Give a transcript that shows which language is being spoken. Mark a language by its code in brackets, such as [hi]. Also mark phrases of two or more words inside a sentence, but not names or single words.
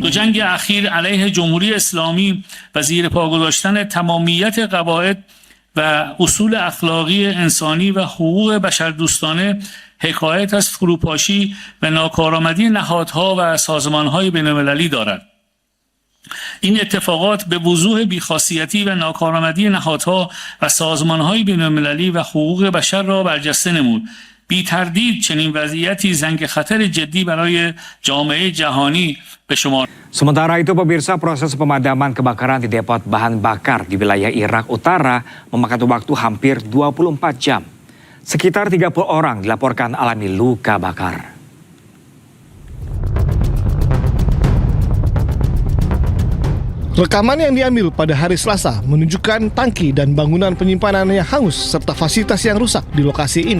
[fa] دو جنگ اخیر علیه جمهوری اسلامی و زیر پا گذاشتن تمامیت قواعد و اصول اخلاقی انسانی و حقوق بشردوستانه حکایت از فروپاشی و ناکارآمدی نهادها و سازمانهای بین‌المللی دارد. این اتفاقات به وضوح بی‌خاصیتی و ناکارآمدی نهادها و سازمانهای بین‌المللی و حقوق بشر را برجسته نمود. بی تردید چنین وضعیتی زنگ خطر جدی برای جامعه جهانی به شمار. [id] Sementara itu pemirsa, proses pemadaman kebakaran di depot bahan bakar di wilayah Irak Utara memakan waktu hampir 24 jam. Sekitar 30 orang dilaporkan alami luka bakar. Rekaman yang diambil pada hari Selasa menunjukkan tangki dan bangunan penyimpanan yang hangus serta fasilitas yang rusak di lokasi ini.